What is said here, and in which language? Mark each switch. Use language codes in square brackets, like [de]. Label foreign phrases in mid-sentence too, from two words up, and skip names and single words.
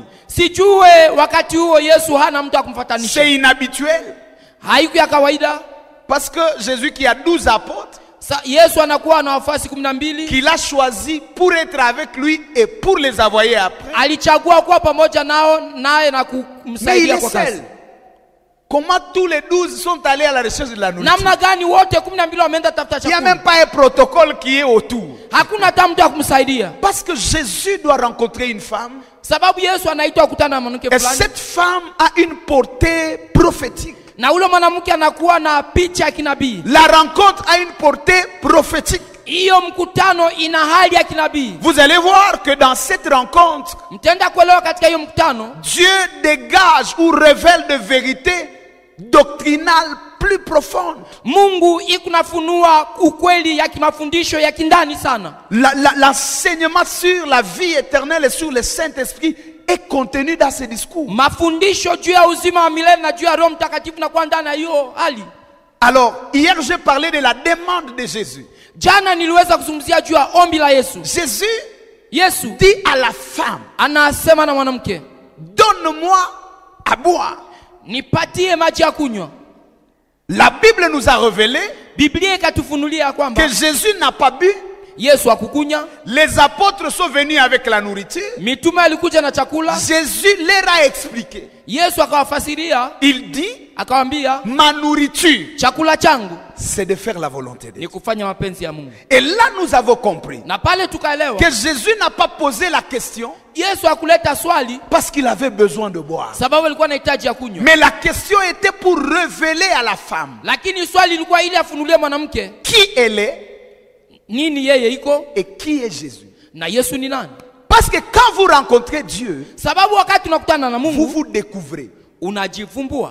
[sw] Sijue wakati huo Yesu hana mtu akumfatanisha. [fr] C'est inhabituel. [sw] Haiku ya kawaida. [fr] Parce que Jésus qui a 12 apôtres, [sw] Yesu anakuwa na wafuasi 12 [fr] qu'il a choisi pour être avec lui et pour les envoyer après. [sw] Alichagua kuwa pamoja nao naye na kumsaidia kwa kazi. [fr] Comment tous les 12 sont allés à la recherche de la nourriture? [sw] Namna gani wote 12 wameenda tafuta chakula? [fr] Il n'y a même pas un protocole qui est autour. [sw] Hakuna hata mtu akumsaidia. [fr] Parce que Jésus doit rencontrer une femme. [sw] Sababu Yesu anaitwa kukutana na mwanamke [fr] Et [sw] fulani. [fr] cette femme a une portée prophétique. [sw] Na ule mwanamke anakuwa na picha ya kinabii. [fr] La rencontre a une portée prophétique. [sw] Hiyo mkutano ina hali ya kinabii. [fr] Vous allez voir que dans cette rencontre, [sw] mtaenda kuelewa katika hiyo mkutano, [fr] Dieu dégage ou révèle de vérités doctrinales plus profondes. [sw] Mungu ikunafunua ukweli ya kimafundisho ya kindani sana. [fr] L'enseignement sur la vie éternelle et sur le Saint-Esprit est contenu dans ce discours. [sw] Mafundisho juu ya uzima wa milele na juu ya Roho Mtakatifu na kwa ndani ya hiyo hali. [fr] Alors, hier j'ai parlé de la demande de Jésus. [sw] Jana niliweza kuzungumzia juu ya ombi la Yesu. Yesu [fr] dit à la femme, [sw] anasema na mwanamke, [fr] donne-moi à boire. [sw] Nipatie maji ya kunywa. [fr] La Bible nous a révélé [sw] Biblia ikatufunulia kwamba [fr] que Jésus n'a pas bu. [sw] Yesu hakukunya. [fr] Les apôtres sont venus avec la nourriture. [sw] Mitume alikuja na chakula. [fr] Jésus leur a expliqué. [sw] Yesu akawafasiria. [fr] Il dit, [sw] akawambia, [fr] ma nourriture, [sw] chakula changu, [fr] c'est de faire la volonté de Dieu. [sw] Ni kufanya mapenzi ya Mungu. [fr] Et là nous avons compris [sw] na pale tukaelewa [fr] que Jésus n'a pas posé la question [sw] Yesu hakuleta swali [fr] parce qu'il avait besoin de boire. [sw] Sababu alikuwa anahitaji ya kunywa. [fr] Mais la question était pour révéler à la femme. [sw] Lakini swali ilikuwa ili afunulie mwanamke [fr] qui elle est, [sw] nini yeye iko, [fr] et qui est Jésus. [sw] Na Yesu ni nani? [fr] Parce que quand vous rencontrez Dieu, [sw] sababu wakati unakutana na Mungu, [fr] vous vous découvrez. [sw] Unajifumbua.